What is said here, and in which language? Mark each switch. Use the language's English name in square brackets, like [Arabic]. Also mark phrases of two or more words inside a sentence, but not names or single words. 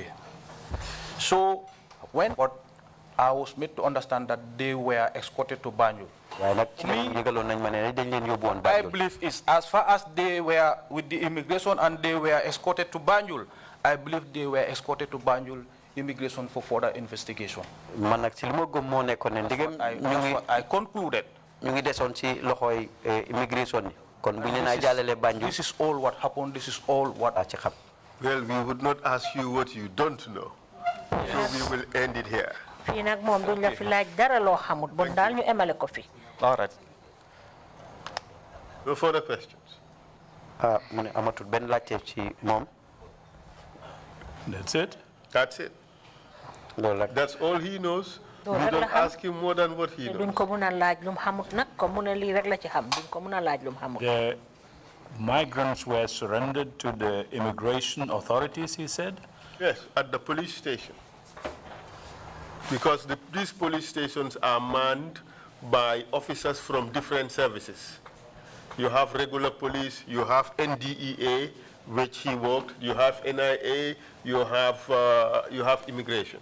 [English] So, when I was made to understand that they were escorted to Banjul, I believe is as far as they were with the immigration and they were escorted to Banjul, I believe they were escorted to Banjul immigration for further investigation. I concluded. [Wolof] ñu ngi desoon ci loxoy immigration ni kon bu ñu leen jàllale Banjul. [English] This is all what happened. This is all what [Wolof] ci xam. [English] Well, we would not ask you what you don't know. So we will end it here. [Wolof] fii nag moom duñ la fi laaj dara loo xamut bon daal ñu emale ko fi. [English] all right. No further questions. [Wolof] mu ne amatul benn laajte ci moom. [English] That's it. That's it. [Wolof] loolu rek. [English] That's all he knows. We [Wolof] rek la [English] don't [Wolof] xam. [English] ask him more than what he [Wolof] duñ [English] knows. [Wolof] ko mun a laaj lu mu xamut nag comme mu ne lii rek la ci xam duñ ko mun a laaj lu mu xamut. [English] The migrants were surrendered to the immigration authorities, he said? Yes, at the police station. Because these police stations are manned by officers from different services. You have regular police, you have NDEA, which he worked, you have NIA, you have immigration.